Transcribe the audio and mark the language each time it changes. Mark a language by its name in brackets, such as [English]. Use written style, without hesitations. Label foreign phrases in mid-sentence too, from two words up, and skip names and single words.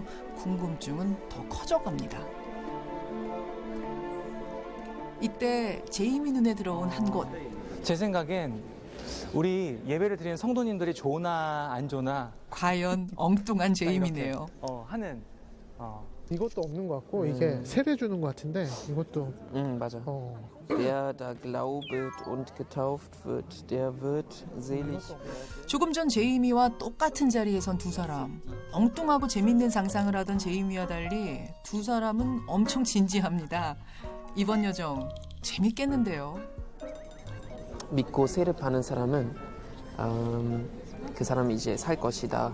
[Korean] 궁금증은 더 커져갑니다. 이때 제임이 눈에 들어온 한 곳. 제 생각엔 우리 예배를 드리는 성도님들이 좋나 안 좋나 과연 엉뚱한 제임이네요. 하는 이것도 없는 것 같고 이게 세례 주는 것 같은데 이것도 맞아. [German] Der da glaubet und getauft wird, der wird selig. [Korean] 조금 전 제이미와 똑같은 자리에 선 두 사람. 엉뚱하고 재밌는 상상을 하던 제이미와 달리 두 사람은 엄청 진지합니다. 이번 여정 재밌겠는데요. 믿고 세례 받는 사람은 그 사람이 이제 살 것이다.